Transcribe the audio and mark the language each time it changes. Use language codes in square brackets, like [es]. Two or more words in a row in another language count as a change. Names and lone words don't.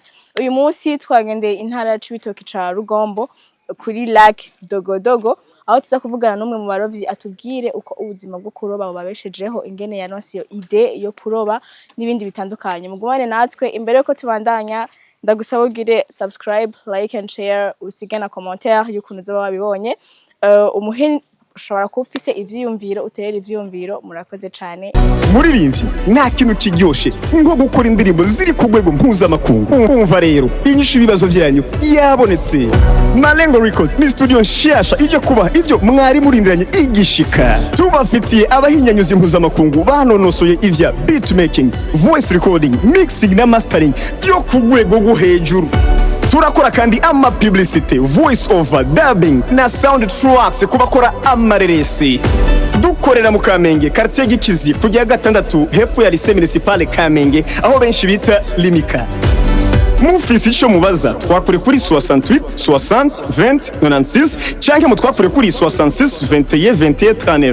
[rn] Uyu munsi twagendeye intara ya Cibitoke ca Rugombo kuri lac Dogodogo aho tuza kuvugana n'umwe mu barovyi atubwire uko ubuzima bwo kuroba babeshejeho ingene yaronse iyo ide yo kuroba n'ibindi bitandukanye. Mugumane natwe imbere yuko tubandanya ndagusaba ugire subscribe, [en] like and share, [rn] usige na commentaire y'ukuntu uzoba wabibonye. Umuhe ushobora kuba ufise ivyiyumviro utera ivyiyumviro murakoze cane. Muririmvyi nta kintu kiryoshe nko gukora indirimbo ziri ku rwego mpuzamakungu. Umva rero inyishu ibibazo vyanyu yabonetse. Malengo Records ni studio nshasha ije kubaha ivyo mwari murindiranye igishika. Tubafitiye abahinyanyuzi mpuzamakungu banonosoye ivya [en] beat making, voice recording, mixing [rn] na mastering byo ku rwego rwo hejuru. Turakora kandi ama publicity, [en] voice over, dubbing [rn] na [en] sound tracks [rn] kubakora amareresi. Dukorera mu Kamenge, quartier Gikizi, kujya gatandatu hepfo ya [fr] lycée municipal [rn] Kamenge, aho benshi bita Limika. Mufisi ico mubaza, twakure kuri 68 60 20 96 canke mutwakure kuri 66 21 21 39.